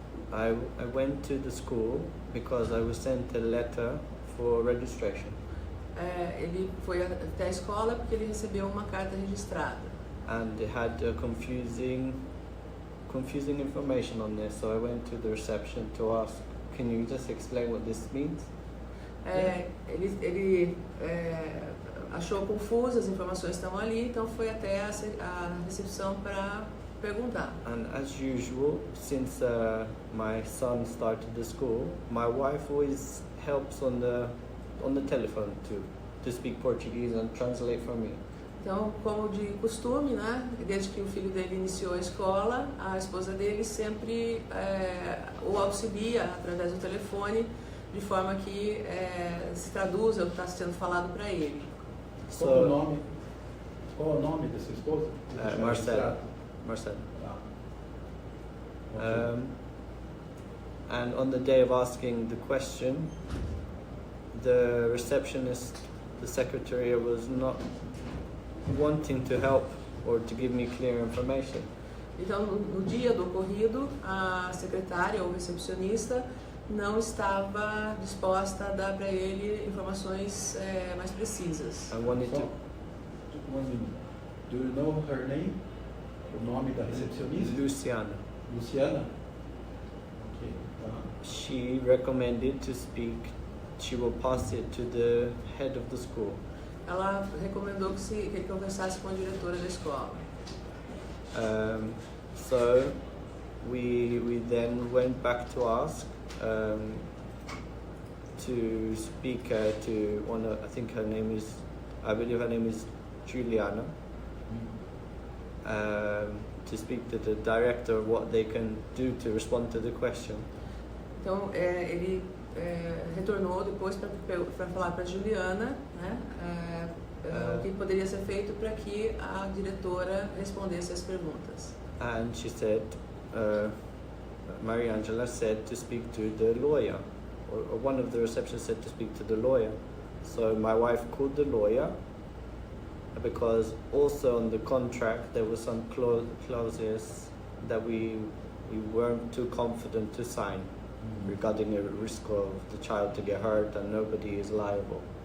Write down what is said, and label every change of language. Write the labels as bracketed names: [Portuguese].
[English] I went to the school because I was sent a letter for registration. [Portuguese] Ele foi até a escola porque ele recebeu uma carta registrada. [English] And they had confusing information on there, so I went to the reception to ask, can you just explain what this means? [Portuguese] Ele achou confuso, as informações estão ali, então foi até a recepção para perguntar. [English] And as usual, since my son started the school, my wife always helps on the telephone to speak Portuguese and translate for me. [Portuguese] Então, como de costume, né, desde que o filho dele iniciou a escola, a esposa dele sempre o auxilia através do telefone, de forma que se traduza o que está sendo falado para ele. Qual é o nome da sua esposa? Marcelo. [English] Okay. And on the day of asking the question, the receptionist, the secretary, was not wanting to help or to give me clear information. [Portuguese] Então, no dia do ocorrido, a secretária ou recepcionista não estava disposta a dar para ele informações mais precisas. [English] I wanted to. Just 1 minute. Do you know her name? [Portuguese] O nome da recepcionista? Luciana. Luciana? Ok. [English] She recommended to speak. She will pass it to the head of the school. [Portuguese] Ela recomendou que ele conversasse com a diretora da escola. [English] So we then went back to ask to speak to one of, I believe her name is Juliana, to speak to the director what they can do to respond to the question. [Portuguese] Então ele retornou depois para falar para Juliana, né, o que poderia ser feito para que a diretora respondesse as perguntas. [English] And she said, Mariangela said to speak to the lawyer, or one of the receptionists said to speak to the lawyer. So my wife called the lawyer, because also on the contract there were some clauses that we weren't too confident to sign regarding the risk of the child to get hurt and nobody is liable.